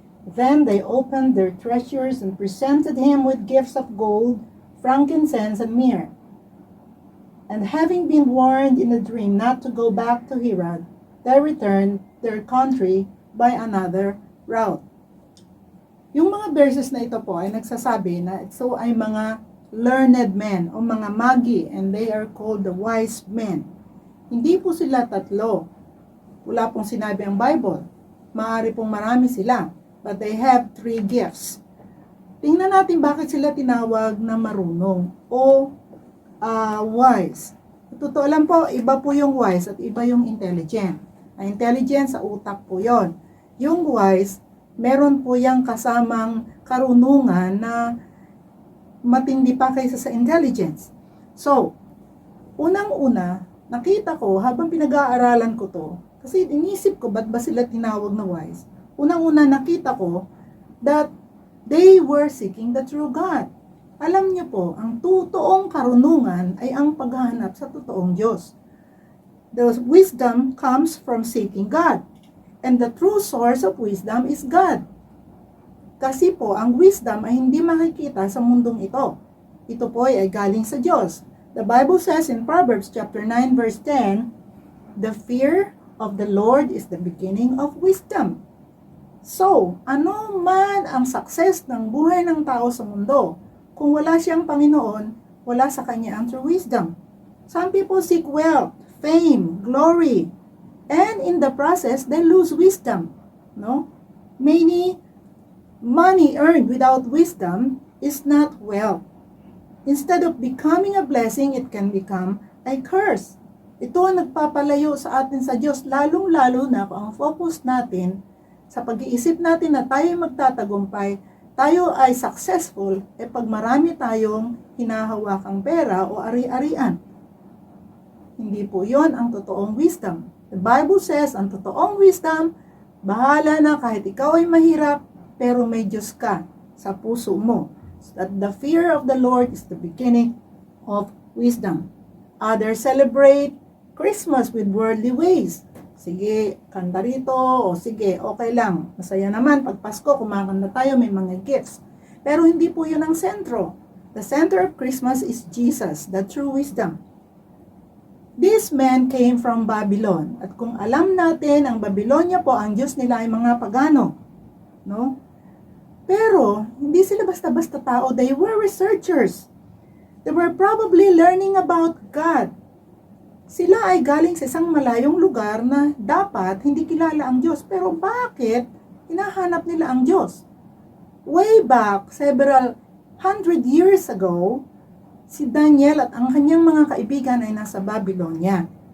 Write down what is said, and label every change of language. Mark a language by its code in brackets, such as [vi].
[en] Then they opened their treasures and presented him with gifts of gold, frankincense, and myrrh. And having been warned in a dream not to go back to Herod, they returned their country by another route. [tl] Yung mga verses na ito po ay nagsasabi na ito ay mga learned men o mga magi, [en] and they are called the wise men. [tl] Hindi po sila tatlo. Wala pong sinabi ang Bible. Maaari pong marami sila. [en] but they have 3 gifts. [tl] Tingnan natin bakit sila tinawag na marunong o wise. Totoo lang po, iba po yung wise at iba yung intelligent. Ang intelligent sa utak po yon. Yung wise, meron po yung kasamang karunungan na matindi pa kaysa sa intelligence. So, unang-una, nakita ko habang pinag-aaralan ko to, kasi inisip ko ba't ba sila tinawag na wise? Unang-una nakita ko [en] that they were seeking the true God. [tl] Alam niyo po, ang totoong karunungan ay ang paghahanap sa totoong Diyos. [en] The wisdom comes from seeking God. And the true source of wisdom is God. [tl] Kasi po, ang wisdom ay hindi makikita sa mundong ito. Ito po ay galing sa Diyos. [en] The Bible says in Proverbs chapter 9 verse 10, "The fear of the Lord is the beginning of wisdom." [tl] So, ano man ang success ng buhay ng tao sa mundo, kung wala siyang Panginoon, wala sa kanya ang true wisdom. [en] Some people seek wealth, fame, glory, and in the process, they lose wisdom. No? Many money earned without wisdom is not wealth. Instead of becoming a blessing, it can become a curse. [tl] Ito ang nagpapalayo sa atin sa Diyos, lalong-lalo na kung ang focus natin sa pag-iisip natin na tayo magtatagumpay, tayo ay successful, pag marami tayong hinahawakang pera o ari-arian. Hindi po yon ang totoong wisdom. [en] The Bible says, [tl] ang totoong wisdom, bahala na kahit ikaw ay mahirap, pero may Diyos ka sa puso mo. [en] That the fear of the Lord is the beginning of wisdom. Others celebrate Christmas with worldly ways. [tl] Sige, kanta rito, o sige, okay lang. Masaya naman, pag Pasko, kumakanta tayo, may mga gifts. Pero hindi po yun ang sentro. [en] The center of Christmas is Jesus, the true wisdom. These men came from Babylon. [tl] At kung alam natin, ang Babylonia po, ang Diyos nila ay mga pagano. No? Pero, hindi sila basta-basta tao. [en] They were researchers. They were probably learning about God. [tl] Sila ay galing sa isang malayong lugar na dapat hindi kilala ang Diyos. Pero bakit hinahanap nila ang Diyos? Way back, several 100 years ago, si Daniel at ang kanyang mga kaibigan ay nasa Babylonia.